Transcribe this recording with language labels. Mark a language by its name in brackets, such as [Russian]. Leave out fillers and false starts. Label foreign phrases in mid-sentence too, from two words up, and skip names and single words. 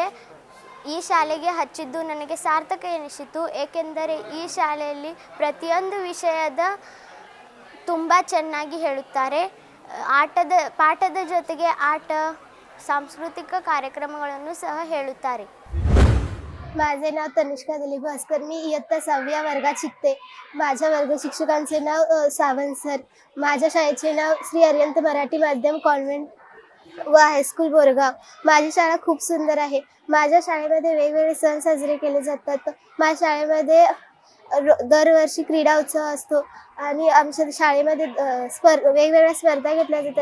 [Kannada] ಈ ಶಾಲೆಗೆ ಹಚ್ಚಿದ್ದು ನನಗೆ ಸಾರ್ಥಕ ಎನಿಸಿತು. ಏಕೆಂದರೆ ಈ ಶಾಲೆಯಲ್ಲಿ ಪ್ರತಿಯೊಂದು ವಿಷಯದ ತುಂಬ ಚೆನ್ನಾಗಿ ಹೇಳುತ್ತಾರೆ. ಪಾಠದ ಜೊತೆಗೆ ಸಾಂಸ್ಕೃತಿಕ ಕಾರ್ಯಕ್ರಮಗಳನ್ನು ಸಹ ಹೇಳುತ್ತಾರೆ. [Marathi] माझे नाव तनिष्का दिलीप भास्कर. मी इयत्ता 6व्या वर्गात शिकते. माझ्या वर्ग शिक्षकांचे नाव सावंत सर. माझ्या शाळेचे नाव श्री अरिहंत मराठी माध्यम कॉन्व्हेंट व हायस्कूल बोरगाव. माझी शाळा खूप सुंदर आहे. माझ्या शाळेमध्ये वेगवेगळे सण साजरे केले जातात. माझ्या शाळेमध्ये दरवर्षी क्रीडा उत्सव असतो आणि आमच्या शाळेमध्ये वेगवेगळ्या स्पर्धा घेतल्या जातात.